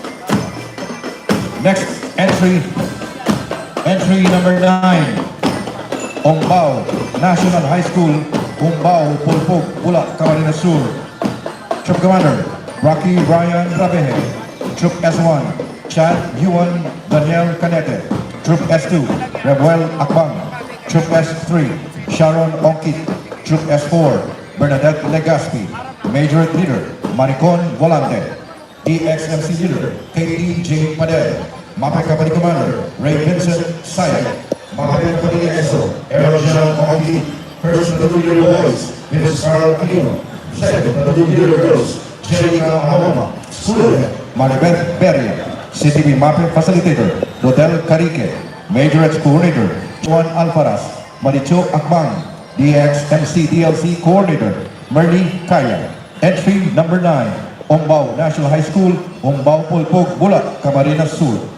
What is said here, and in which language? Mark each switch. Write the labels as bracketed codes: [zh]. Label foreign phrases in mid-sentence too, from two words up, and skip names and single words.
[en] Next entry number 9, Umbao National High School, Umbao, Pulpog, Pula, Camarines Sur. Troop Commander, Rocky Ryan Rabehe. Troop S1, Chad Yuan Daniel Canete. Troop S2, Rebuel Akbang. Troop S3, Sharon Onkit. Troop S4, Bernadette Legaspi. Major Leader, Maricon Volante. DXMC Leader, Katie J. Padel. MAPE Company Commander, Ray Vincent Sayed. MAPE Company EXO, Aero General Oki. First Platoon Leader Boys, Vince Carl Aquino. Second Platoon Leader Girls, Jerica Mahoma. School Head, Maribeth Beria. CTV MAPE Facilitator, Rodel Carique. Major Coordinator, Juan Alfaraz. Maricho Akbang. DXMC DLC Coordinator, Merly Kaya. Entry number 9, Umbao National High School, Umbao Pulpog, Bulat, Camarines Sur.